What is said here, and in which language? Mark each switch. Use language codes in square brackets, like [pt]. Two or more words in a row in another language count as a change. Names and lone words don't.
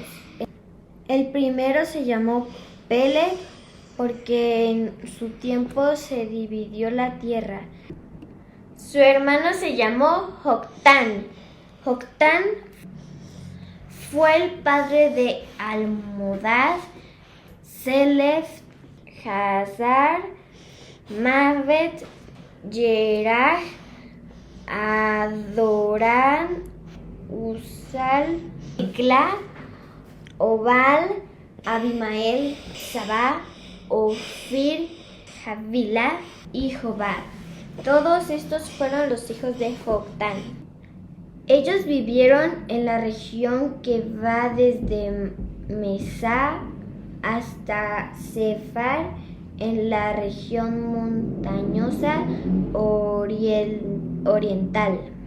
[es] El primero se llamó Peleg, porque en su tiempo se dividió la tierra. Su hermano se llamó Joctán. Joctán fue el padre de Almodad, Selef, Hazar, Mavet, Yerah, Adorán, Uzal, Ikla, Obal, Abimael, Sabá, Ofir, Javila y Jobab. Todos estos fueron los hijos de Joctán. Ellos vivieron en la región que va desde Mesá hasta Sefar, en la región montañosa oriental.